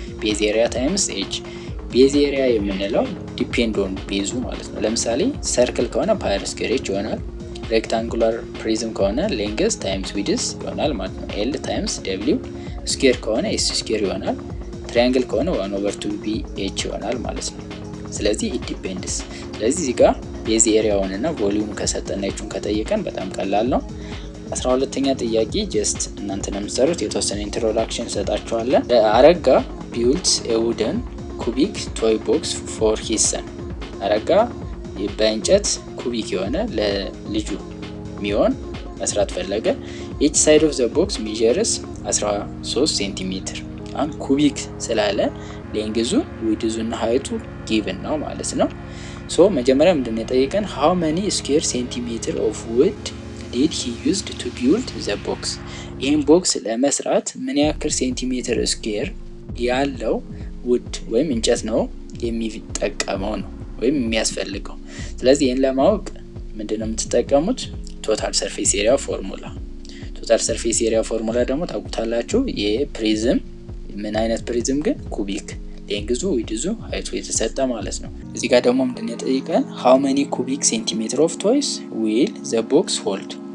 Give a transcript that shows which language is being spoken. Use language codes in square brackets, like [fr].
[am] ቤዝ ኤሪያ ታይምስ h። ቤዝ ኤሪያ የምንለው ዲፔንድ ኦን ቤዙ ማለት ነው። ለምሳሌ ሰርክል ከሆነ ፓይ r ስኩዌር h ይሆናል። ሬክታንጉላር ፕሪዝም ከሆነ ሌንግዝ ታይምስ ዊድዝ ይሆናል ማለት ነው። l ታይምስ w። ስኩዌር ከሆነ s ስኩዌር ይሆናል። ትራያንግል ከሆነ 1/2b h ይሆናል ማለት ነው። ስለዚህ [en] it depends። [am] ስለዚህ እዚህ ጋር ቤዝ ኤሪያውን እና ቮሊዩም ከሰጠና እቹን ከጠየቀን በጣም ቀላል ነው። 12ኛ ጥያቄ ጀስት እናንተ ለምትሰሩት የተወሰነ ኢንትሮዳክሽን ሰጣችኋለን። አረጋ [en] ቢልድ ኤ ውደን ኩቢክ ቶይ ቦክስ ፎር ሂዝ ሰን። [am] አረጋ በእንጨት ኩቢክ የሆነ ለልጁ የሚሆን መስራት ፈለገ [en] each side of the box measures 13 [am] ሴንቲሜትር። አሁን ኩቢክ ስላለ ሌንግዙ ዊድዙ እና ሃይቱ ጊቭን ነው ማለት ነው። ሶ መጀመሪያ ምንድነው የጠየቀን [en] how many square centimeter of wood did he used to build the box? [am] ይህን ቦክስ ለመስራት ምን ያክል ሴንቲሜትር ስኩዌር ያለው ውድ ወይም እንጨት ነው የሚጠቀመው ነው ወይም የሚያስፈልገው። ስለዚህ ይህን ለማወቅ ምንድነው የምትጠቀሙት? ቶታል ሰርፌስ ኤሪያ ፎርሙላ። ቶታል ሰርፌስ ኤሪያ ፎርሙላ ደግሞ ታውቁታላችሁ። የፕሪዝም ምን አይነት ፕሪዝም ግን ኩቢክ ሌንግዙ ዊድዙ ሃይቱ የተሰጠ ማለት ነው። እዚህ ጋር ደግሞ ምንድነው የጠየቀን [en] how many cubic centimeter of toys will the box hold?